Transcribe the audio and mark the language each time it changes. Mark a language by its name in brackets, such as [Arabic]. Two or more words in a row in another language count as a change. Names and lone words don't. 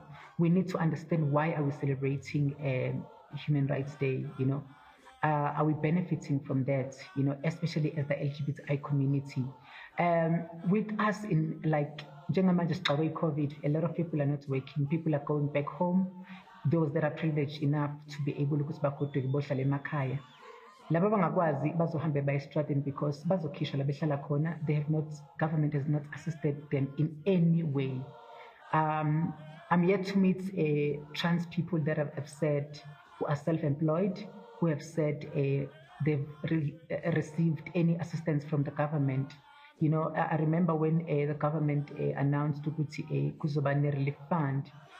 [English] We need to understand why are we celebrating Human Rights Day, Are we benefiting from that, especially as the LGBTI community? With us in COVID, a lot of people are not working. People are going back home. Those that are privileged enough to be able to go to [Zulu] bohlala emakhaya. Laba bangakwazi bazohambe bayestradini because bazokhishwa la behlala khona. [English] Government has not assisted them in any way. I'm yet to meet trans people that have said who are self-employed, who have said they've received any assistance from the government. I remember when the government announced Kuzobane Relief Fund.